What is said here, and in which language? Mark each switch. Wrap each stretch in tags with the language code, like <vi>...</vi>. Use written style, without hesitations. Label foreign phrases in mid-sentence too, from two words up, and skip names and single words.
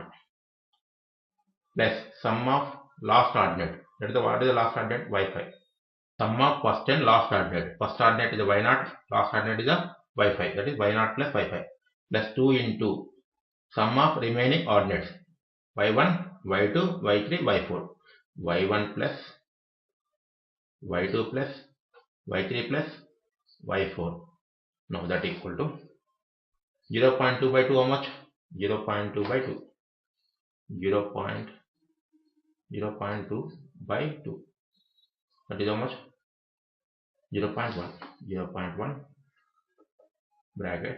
<en>Plus sum of last ordinate. That is the, what is the last ordinate? Y5. Sum of first and last ordinate. First ordinate is the y naught. Last ordinate is the y5. That is y naught plus y5. Plus 2 into sum of remaining ordinates. y1, y2, y3, y4. y1 plus y2 plus y3 plus y4. Now that equal to 0.2 by 2 how much? 0.2 by 2. 0.2 by 2. That is how much? 0.1. 0.1 brackets.</en>